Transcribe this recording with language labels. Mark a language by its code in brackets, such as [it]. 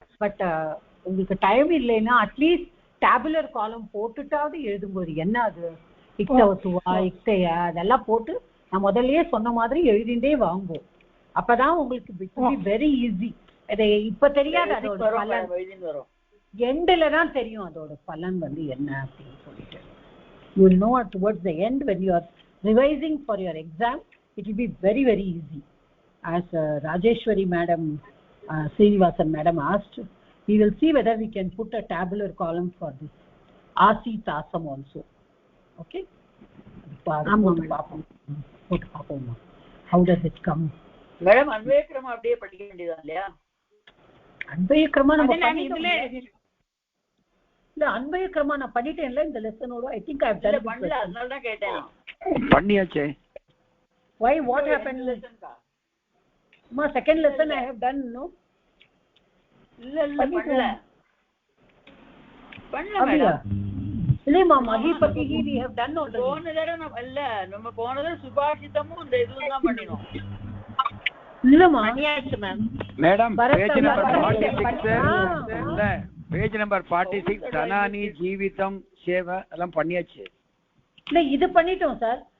[ta] But உங்களுக்கு time இல்லைன்னா at least tabular காலம் போட்டுட்டாவது எழுதும்போது என்ன அது இக்தவத்துவா இக்தையா அதெல்லாம் போட்டு நான் முதல்லயே சொன்ன மாதிரி எழுதிண்டே வாங்குவோம். அப்பதான் உங்களுக்கு [en] Very easy. [ta] அதை இப்ப தெரியாது, அதோட பலன் எண்ட்ல தான் தெரியும் அதோட பலன் வந்து என்ன அப்படின்னு சொல்லிட்டு. [en] You will know towards the end when you are revising for your exam, it will be very very easy. As Rajeshwari madam, Srinivasan madam asked, we will see whether we can put a tabular column for this Asi Tasam also. Okay? [ta] போட்டு பார்ப்போம். [en] How does it come? [ta] Madam அன்வய கிரமம் அப்படியே படிக்க வேண்டியதா இல்லையா? அன்வய கிரமம் நம்ம பண்ணிட்டோம். இல்ல அன்வய கிரமம் நான் பண்ணிட்டேன்ல இந்த லெசனோட. [en] I think I have done it. [ta] பண்ணல, அதனால தான் கேட்டேன். பண்ணியாச்சே. [en] Why, what happened? Ma second lesson I have done, no? [ta] இல்ல பண்ணல மேடம். இல்லையம்மா [en] Mahipati we have done already. [ta] போன தடவை இல்ல நம்ம போன தடவை சுபாஷிதமும் இந்த இதுவும் தான் பண்ணினோம். இல்லம்மா பண்ணியாச்சு மேடம். பேஜ் நம்பர் 46 இல்ல பேஜ் நம்பர் 46 தனானி ஜீவிதம் சேவ எல்லாம் பண்ணியாச்சு. இல்ல இது பண்ணிட்டோம் சார்.